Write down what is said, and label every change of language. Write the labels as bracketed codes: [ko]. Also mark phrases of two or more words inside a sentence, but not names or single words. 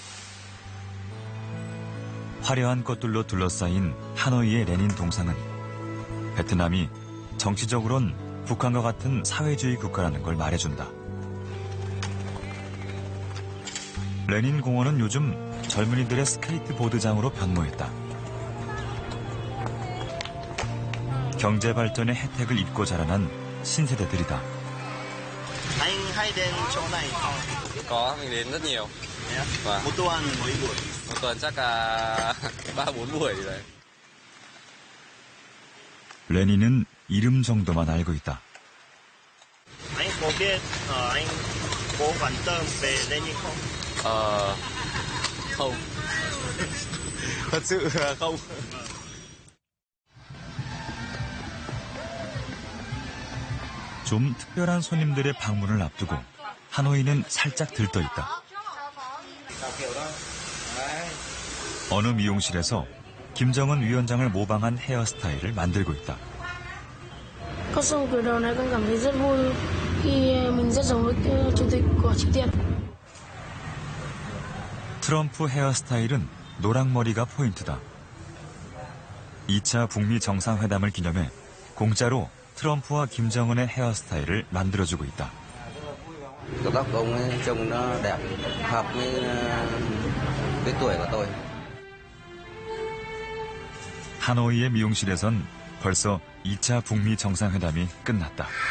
[ko] 화려한 꽃들로 둘러싸인 하노이의 레닌 동상은 베트남이 정치적으론 북한과 같은 사회주의 국가라는 걸 말해준다. 레닌 공원은 요즘 젊은이들의 스케이트보드장으로 변모했다. 경제 발전의 혜택을 입고 자라난 신세대들이다. [vi] Anh hay đến chỗ này không? Có, mình đến rất nhiều. Một tuần mấy buổi? Một tuần chắc là 3-4 buổi gì đấy. [ko] 레닌은 이름 정도만 알고 있다. [vi] Anh có biết anh có quan tâm về Lenin không? Không. Thật sự là không. [ko] 좀 특별한 손님들의 방문을 앞두고 하노이는 살짝 들떠있다. 어느 미용실에서 김정은 위원장을 모방한 헤어스타일을 만들고 있다. [vi] Có xong kiểu đầu này con cảm thấy rất vui khi mình rất giống với chủ tịch của Triều Tiên. [ko] 트럼프 헤어스타일은 노랑머리가 포인트다. 2차 북미 정상회담을 기념해 공짜로 트럼프와 김정은의 헤어스타일을 만들어주고 있다. [vi] Cái tóc của ông ấy trông nó đẹp, hợp với cái tuổi của tôi. [ko] 하노이의 미용실에선 벌써 2차 북미 정상회담이 끝났다.